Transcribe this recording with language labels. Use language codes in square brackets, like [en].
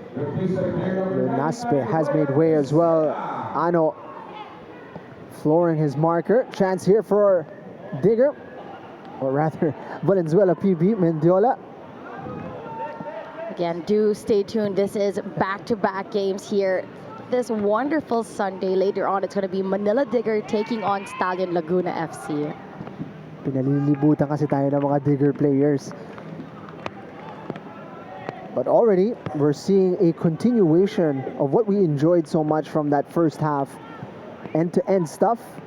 [en] Naspe has made way as well. Ano flooring his marker. Chance here for Digger. or rather, Valenzuela PB, Mendiola. Again, do stay tuned. This is back-to-back games here. This wonderful Sunday. Later on, it's going to be Manila Digger taking on Stallion Laguna FC. [tl] Pinalilibutan kasi tayo ng mga Digger players. [en] But already, we're seeing a continuation of what we enjoyed so much from that first half. End-to-end stuff.